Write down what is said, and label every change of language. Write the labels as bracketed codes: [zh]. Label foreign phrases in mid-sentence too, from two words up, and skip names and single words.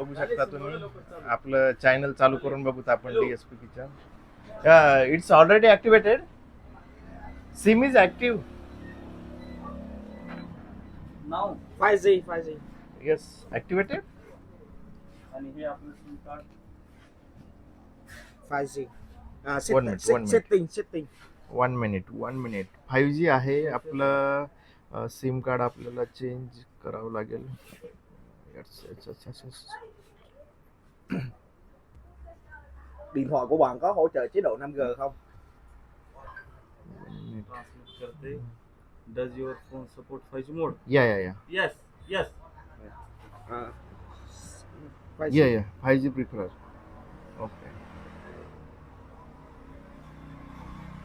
[mr] बघू शकता तुम्ही, आपलं चॅनल चालू करून बघूत आपण DSP किचन. [en] it's already activated. SIM is active. [mr] नाव 5G. 5G. [en] yes, activated. [mr] आणि हे आपलं [en] SIM card [mr] 5G. [en] One minute, one minute. Setting. [mr] 1 मिनिट. 5G आहे आपलं. [en] SIM card [mr] आपल्याला चेंज करावं लागेल. [vi] Điện thoại của bạn có hỗ trợ chế độ 5G không? [mr] ट्रान्सलेट करते. [en] Does your phone support 5G mode? [mr] या. [en] Yes. Uh, 5G. 5G prefer. Okay.